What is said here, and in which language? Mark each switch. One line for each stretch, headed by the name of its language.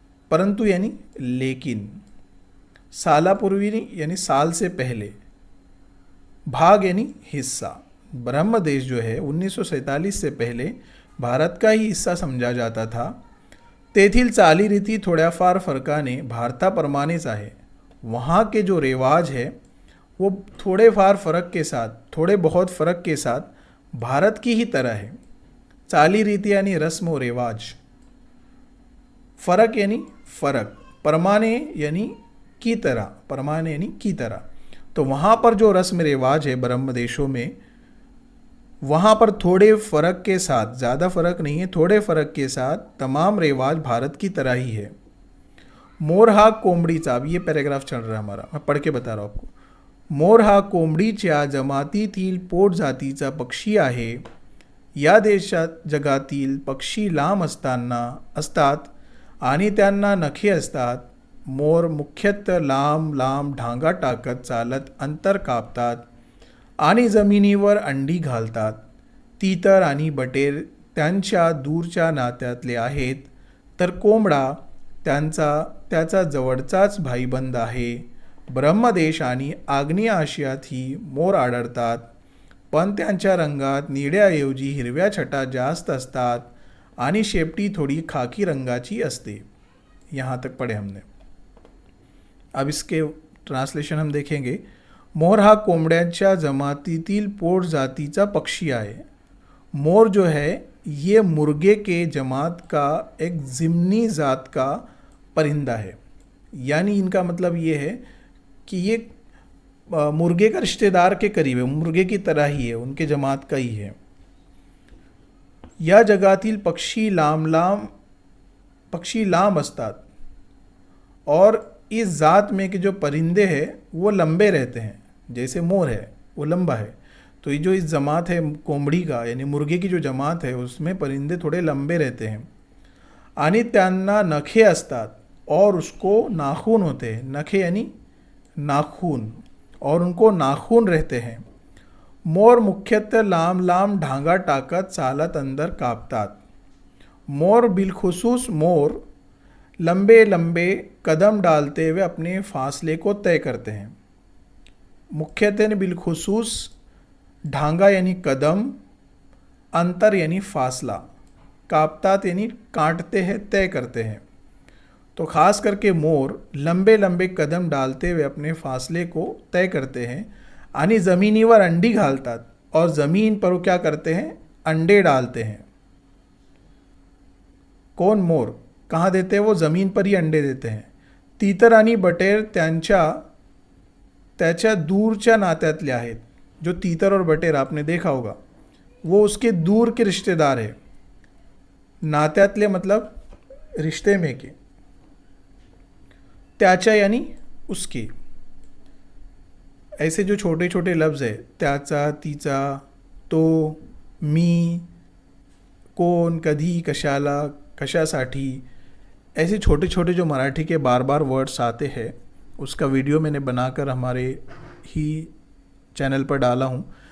Hindi: परंतु यानी लेकिन, सालापूर्वी यानी साल से पहले, भाग यानी हिस्सा. ब्रह्मदेश जो है 1947 से पहले भारत का ही हिस्सा समझा जाता था.
Marathi: तेथील चालीरीती थोड्याफार फरकाने भारताप्रमाणेच आहे.
Hindi: वहाँ के जो रिवाज है वो थोड़े बहुत फ़र्क के साथ भारत की ही तरह है. चाली रीति यानी रस्म व रिवाज, फ़र्क यानी फ़र्क, परमाने यानी की तरह, तो वहाँ पर जो रस्म रिवाज है ब्रह्म देशों में, वहाँ पर थोड़े फ़र्क के साथ, ज़्यादा फ़र्क नहीं है, थोड़े फ़र्क के साथ तमाम रिवाज भारत की तरह ही है।
Marathi: मोर हा कोंबडीचा,
Hindi: अब ये पैराग्राफ चल रहा है हमारा, मैं पढ़ के बता रहा हूँ आपको।
Marathi: मोर हा कोंबडीच्या जमातीतील पोट जातीचा पक्षी आहे. या देशात जगातील पक्षी लांब असतात आणि त्यांना नखे असतात. मोर मुख्यतः लांब लांब ढांगा टाकत चालत अंतर कापतात आणि जमिनीवर अंडी घालतात. तीतर आणि बटेर त्यांच्या दूरच्या नात्यातले आहेत, तर कोंबडा त्याचा जवळचाच भाईबंद आहे. ब्रह्मदेश आणि आग्नेय आशियातही मोर आढळतात, पण त्यांच्या रंगात निळ्याऐवजी हिरव्या छटा जास्त असतात आणि शेपटी थोडी खाकी रंगाची असते.
Hindi: यहाँ तक पढ़े हमने. अब इसके ट्रांसलेशन हम देखेंगे.
Marathi: मोर हा कोंबड्यांच्या जमातीतील पोट जातीचा पक्षी आहे.
Hindi: मोर जो है ये मुर्गे के जमात का एक ज़िम्नी ज़ात का परिंदा है. यानी इनका मतलब ये है कि ये मुर्गे का रिश्तेदार के करीब है, मुर्गे की तरह ही है, उनके जमात का ही है.
Marathi: या जगातील पक्षी लांब असतात,
Hindi: और इस ज़ात में के जो परिंदे हैं वो लंबे रहते हैं. जैसे मोर है वो लंबा है, तो ये जो इस जमात है कोंबड़ी का यानी मुर्गे की जो जमात है उसमें परिंदे थोड़े लंबे रहते हैं.
Marathi: आणि त्यांना नखे असतात
Hindi: और उसको नाखून होते हैं. नखे यानी नाखून, और उनको नाखून रहते हैं.
Marathi: मोर मुख्यतः लांब लांब ढांगा टाकत चालत अंदर कापतात.
Hindi: मोर बिलखुसूस मोर लंबे लंबे कदम डालते हुए अपने फासले को तय करते हैं. मुख्यतः बिलखुसूस, ढांगा यानी कदम, अंतर यानी फासला, कापतात यानी काटते हैं, तय करते हैं. तो ख़ास करके मोर लंबे लंबे कदम डालते हुए अपने फासले को तय करते हैं
Marathi: आणि ज़मीनीवर अंडी घालतात,
Hindi: और ज़मीन पर वो क्या करते हैं, अंडे डालते हैं. कौन? मोर. कहाँ देते हैं वो? ज़मीन पर ही अंडे देते हैं.
Marathi: तीतर आणि बटेर त्याच्या दूरच्या नात्यातले आहेत.
Hindi: जो तीतर और बटेर आपने देखा होगा वो उसके दूर के रिश्तेदार है. नात्यातले मतलब रिश्ते में के. त्याच्या यानी उसके. ऐसे जो छोटे छोटे लफ्ज़ है,
Marathi: त्याचा, तिचा, तो, मी, कोण, कधी, कशाला, कशासाठी,
Hindi: ऐसे छोटे छोटे जो मराठी के बार बार वर्ड्स आते हैं, उसका वीडियो मैंने बनाकर हमारे ही चैनल पर डाला हूँ.